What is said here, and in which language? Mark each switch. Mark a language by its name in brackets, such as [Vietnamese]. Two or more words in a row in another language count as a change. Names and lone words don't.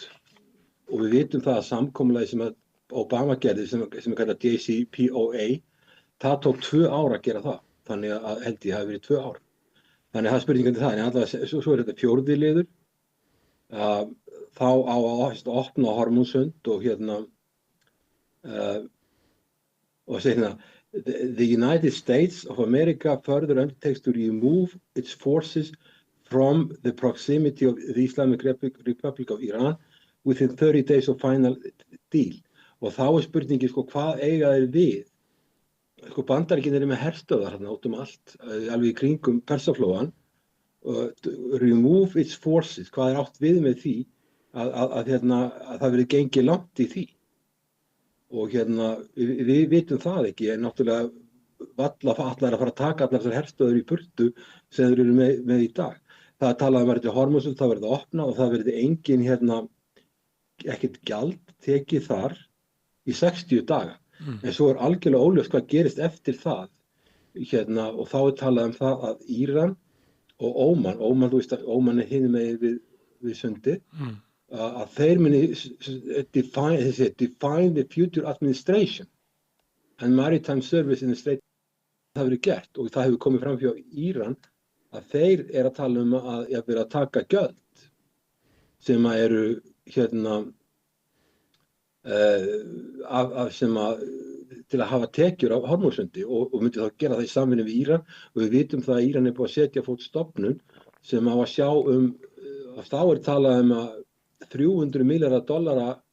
[Icelandic] Og við vitum það að samkomulagið sem að Obama gerði sem er kallað JCPOA, það tók 2 ár að gera það. Þannig að held ég hafi verið 2 ár. Þannig að það er spurningandi það. En allavega, svo er þetta 4. liður. Þá á að opna Hormúzsund og segja [English] The United States of America further undertakes to remove its forces from the proximity of the Islamic Republic of Iran within 30 days of final deal. [Icelandic] Og þá er spurningin, sko, hvað eiga þeir við? Sko, Bandaríkin með herstöðar út allt, alveg í kringum Persaflóan. [English] Remove its forces, [Icelandic] hvað átt við með því að það verið gengið langt í því? Og við vitum það ekki, en náttúrulega allar að fara að taka allar þessar herstöður í burtu sem þeir eru með í dag. Það er talað að Hormúzsund, það verði opnað og það verði engin ekkert gjald tekið þar í 60 daga. En svo er algjörlega óljóst hvað gerist eftir það. Og þá er talað það að Íran og Óman, þú veist að Óman er hinum megin við sundið, að þeir muni [English] define the future administration and maritime service in the state. [Icelandic] Það verið gert og það hefur komið fram hjá Íran að þeir að tala að vera að taka gjöld sem eru til að hafa tekjur af Hormúzsundi og myndi þá gera það í samvinnu við Íran og við vitum það að Íran er búið að setja fót stofnun sem á að sjá þá talað að $300 milljarða